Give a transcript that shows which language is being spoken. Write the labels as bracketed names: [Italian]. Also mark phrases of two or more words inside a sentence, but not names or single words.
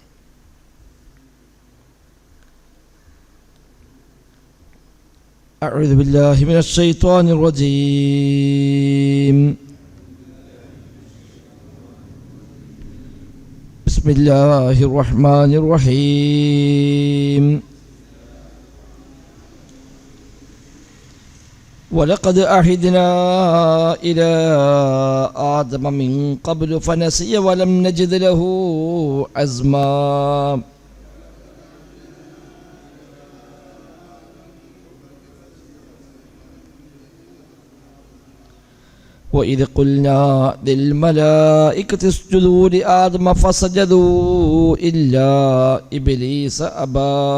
[Arabic] أعوذ بالله من الشيطان الرجيم. بسم الله الرحمن الرحيم. ولقد عهدنا إلى آدم من قبل فنسي ولم نجد له عزما. وإذ قلنا للملائكة اسجدوا لآدم فسجدوا إلا إبليس أبى.